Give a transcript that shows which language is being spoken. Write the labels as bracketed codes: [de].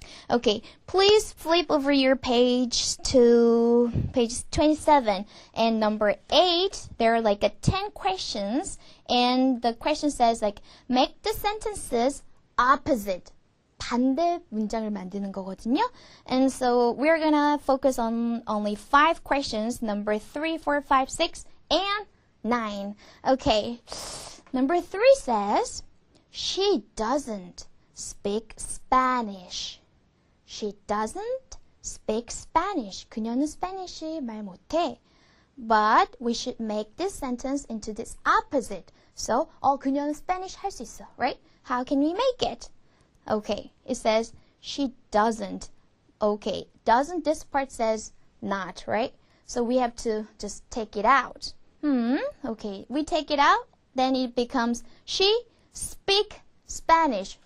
[en] Okay, please flip over your page to page 27 and number 8. There are 10 questions, and the question says make the sentences opposite. [ko] 반대 문장을 만드는 거거든요. [en] And so we're gonna focus on only 5 questions, number 3, 4, 5, 6, and 9. Okay, number 3 says, she doesn't speak Spanish. She doesn't speak Spanish. [ko] 그녀는 스페니쉬 말 못해. [en] But we should make this sentence into this opposite. [ko] So, 그녀는 스페니쉬 할 수 있어, [en] right? How can we make it? Okay, it says she doesn't. Okay, doesn't, this part says not, right? So we have to just take it out. Okay, we take it out, then it becomes she speak Spanish.